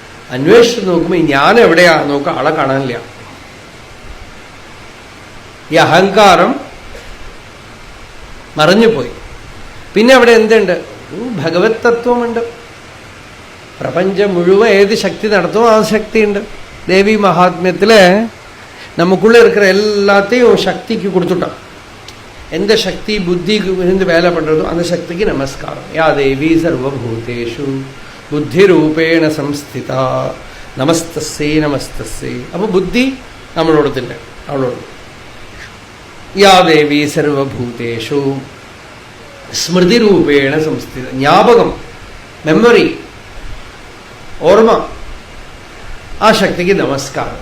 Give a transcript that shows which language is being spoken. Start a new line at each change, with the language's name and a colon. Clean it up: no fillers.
Malayalam: അന്വേഷിച്ച് നോക്കുമ്പോൾ ഞാൻ എവിടെയാ നോക്കുക, ആളെ കാണാനില്ല. ഈ അഹങ്കാരം മറഞ്ഞുപോയി. പിന്നെ അവിടെ എന്തുണ്ട്? ഭഗവത് തത്വമുണ്ട്. പ്രപഞ്ചം മുഴുവൻ ഏത് ശക്തി നടത്തുമോ ആ ശക്തിയുണ്ട്. ദേവി മഹാത്മ്യത്തില് നമുക്കുള്ള
Tamil: இருக்கிற எல்லாத்தையும் சக்திக்கு கொடுத்துட்டோம். எந்த சக்தி புத்தி இருந்து வேலை பண்றதோ அந்த சக்திக்கு நமஸ்காரம்.
Sanskrit: யா தேவி சர்வபூதேஷு புத்தி ரூபேண சம்ஸ்திதா நமஸ்தஸ்ஸே நமஸ்தஸ்ஸே.
Tamil: அப்போ புத்தி நம்மளோடது இல்லை, அவளோட.
Sanskrit: யா தேவி சர்வபூதேஷு ஸ்மிருதி ரூபேண சம்ஸ்தித.
Tamil: ஞாபகம், மெமரி,
Malayalam: ഓർമ്മ, ആ ശക്തിക്ക് നമസ്കാരം.